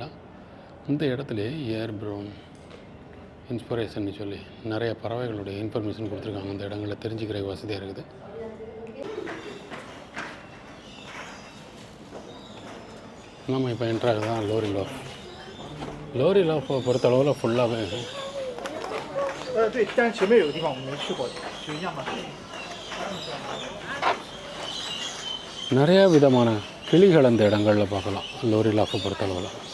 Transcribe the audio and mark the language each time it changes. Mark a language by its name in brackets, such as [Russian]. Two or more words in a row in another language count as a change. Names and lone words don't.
[Tamil] இந்த இடத்துல [English] air brain inspiration [Tamil] சொல்லி நிறைய பறவைகளுடைய இன்ஃபர்மேஷன் கொடுத்துருக்காங்க. இந்த இடங்களில் தெரிஞ்சுக்கிற வசதியாக இருக்குது. நம்ம இப்போ என்ட்ராக தான் லோரி லாஃப். லோரி லாஃபை பொறுத்தளவில் ஃபுல்லாகவே [Chinese] 对，但是前面有个地方我们没去过，就一样嘛。 [Tamil] நிறைய விதமான கிளிகள் அந்த இடங்களில் பார்க்கலாம் லோரி லாஃபை பொறுத்தளவில்.